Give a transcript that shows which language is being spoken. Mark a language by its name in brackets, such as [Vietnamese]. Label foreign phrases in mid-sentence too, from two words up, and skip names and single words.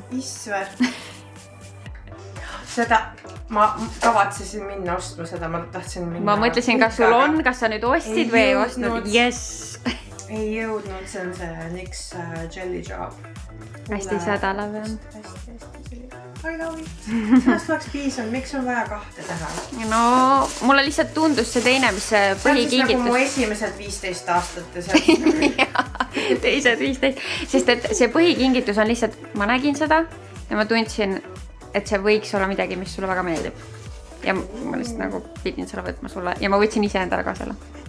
[Estonian] Isver. Seda... Ma kavatsesin minna ostma seda, ma tahtsin minna... Ma mõtlesin, kas sul on, kas sa nüüd ostsid või ei ostnud? [English] Yes! [Estonian] Ei jõudnud, see on see NYX Jelly Job. Hästi sädelev. Hästi. [English] I love it. [Estonian] Sellest oleks piisanud, miks on vaja 2 teha? No, mulle lihtsalt tundus see teine, mis see põhikingitus... See on siis nagu mu esimesed 15 aastat ja see... Teised 15. Sest et see põhikingitus on lihtsalt... Ma nägin seda ja ma tundsin... et see võiks olla midagi, mis sulle väga meeldib. Ja ma lihtsalt nagu pidin selle võtma sulle ja ma võtsin ise endale ka selle.